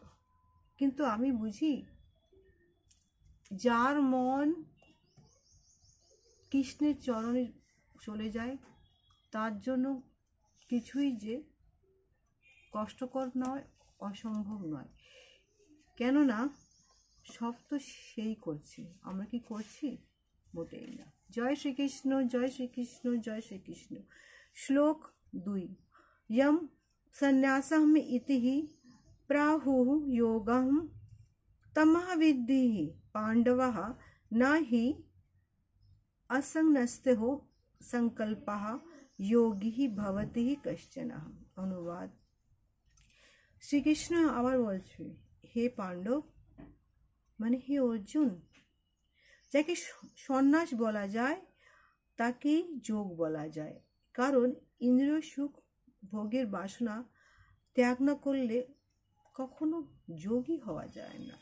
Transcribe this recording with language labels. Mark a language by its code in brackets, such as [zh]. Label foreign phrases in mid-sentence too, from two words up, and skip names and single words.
[bn] কিন্তু আমি বুঝি যার মন কৃষ্ণের চরণে চলে যায় তার জন্য কিছুই যে কষ্টকর নয়, অসম্ভব নয়। কেননা সব তো সেই করছে, আমরা কি করছি? মোটেই না। জয় শ্রীকৃষ্ণ, জয় শ্রীকৃষ্ণ, জয় শ্রীকৃষ্ণ। শ্লোক 2। [sa] यम संन्यासम् इति प्राहुः योगं तमः विद्धि पांडवः न हि असंन्यस्तः संकल्पः योगी भवति कश्चन। [bn] অনুবাদ, শ্রীকৃষ্ণ আবার বলছে, হে পাণ্ডব মানে হে অর্জুন, যাকে সন্ন্যাস বলা যায় তাকেই যোগ বলা যায়। কারণ ইন্দ্রিয় সুখ ভোগের বাসনা ত্যাগ না করলে কখনো যোগী হওয়া যায় না।